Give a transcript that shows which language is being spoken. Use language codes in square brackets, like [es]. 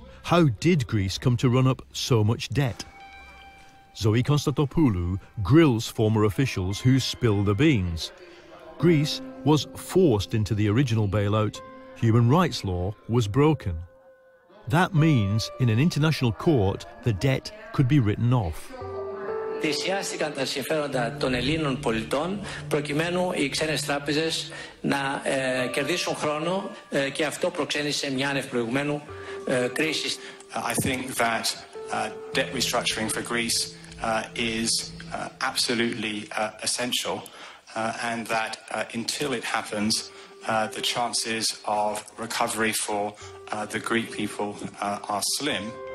[en] How did Greece come to run up so much debt? Zois Konsdantopoulou grills former officials who spill the beans. Greece was forced into the original bailout. Human rights law was broken. That means, in an international court, the debt could be written off. [el] Θυσιάστηκαν τα συμφέροντα των Ελλήνων πολιτών προκειμένου οι ξένες τράπεζες να κερδίσουν χρόνο και αυτό προξένησε μια άνευ προηγουμένου κρίση. [en] I think that debt restructuring for Greece is absolutely essential and that until it happens the chances of recovery for the Greek people are slim.